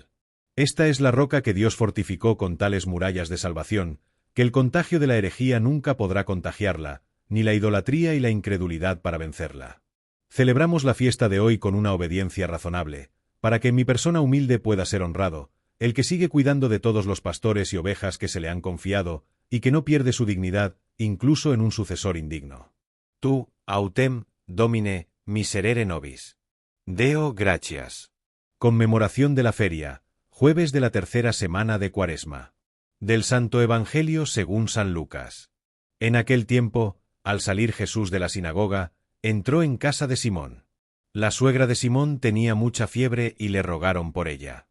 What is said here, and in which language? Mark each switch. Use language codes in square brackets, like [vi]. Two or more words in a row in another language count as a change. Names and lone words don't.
[es] Esta es la roca que Dios fortificó con tales murallas de salvación, que el contagio de la herejía nunca podrá contagiarla, ni la idolatría y la incredulidad para vencerla. Celebramos la fiesta de hoy con una obediencia razonable, para que en mi persona humilde pueda ser honrado, el que sigue cuidando de todos los pastores y ovejas que se le han confiado, y que no pierde su dignidad, incluso en un sucesor indigno. [la] Tu, autem, Domine, miserere nobis. Deo gratias. [es] Conmemoración de la feria, jueves de la tercera semana de Cuaresma. Del Santo Evangelio según San Lucas. En aquel tiempo, al salir Jesús de la sinagoga, entró en casa de Simón. La suegra de Simón tenía mucha fiebre y le rogaron por ella.